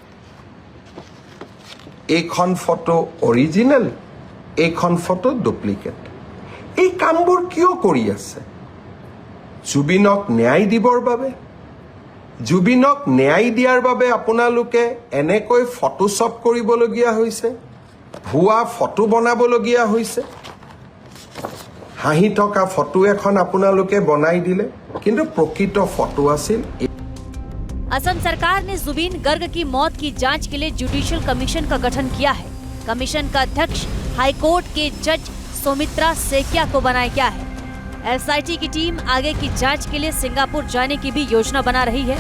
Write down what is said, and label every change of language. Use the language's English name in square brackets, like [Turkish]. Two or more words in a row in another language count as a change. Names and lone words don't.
[Assamese] এইখন ফটো অৰিজিনেল এইখন ফটো ডুপ্লিকেট এই কামবোৰ কিয় কৰি আছে জুবিনক ন্যায় দিবৰ বাবে জুবিনক ন্যায় দিয়াৰ বাবে আপোনালোকে এনেকৈ ফটোশ্বপ কৰিবলগীয়া হৈছে ভুৱা ফটো বনাবলগীয়া হৈছে হাঁহি থকা ফটো এখন আপোনালোকে বনাই দিলে কিন্তু প্ৰকৃত ফটো আছিল [Hindi] असम सरकार ने जुबीन गर्ग की मौत की जांच के लिए [English] judicial commission [Hindi] का गठन किया है। कमीशन का अध्यक्ष हाईकोर्ट के जज सौमित्रा सेकिया को बनाया गया है। एसआईटी की टीम आगे की जांच के लिए सिंगापुर जाने की भी योजना बना रही है।